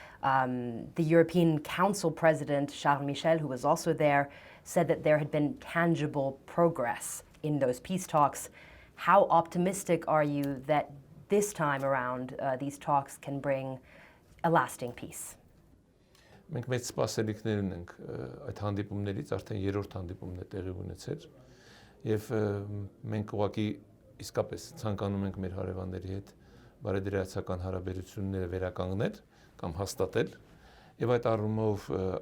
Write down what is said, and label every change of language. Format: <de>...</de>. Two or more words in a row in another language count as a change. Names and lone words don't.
<en>The European Council President, Charles Michel, who was also there, said that there had been tangible progress in those peace talks. How optimistic are you that this time around these talks can bring a lasting peace?</en> <hy>Մենք մեծ սպասելիքներ ունենք այդ հանդիպումներից, արդեն երրորդ հանդիպումն է տեղի ունեցել, եւ մենք ուղղակի իսկապես ցանկանում ենք մեր հարևանների հետ բարեդրացական հարաբերությունները վերականգնել կամ հաստատել, եւ այդ առումով այն</hy>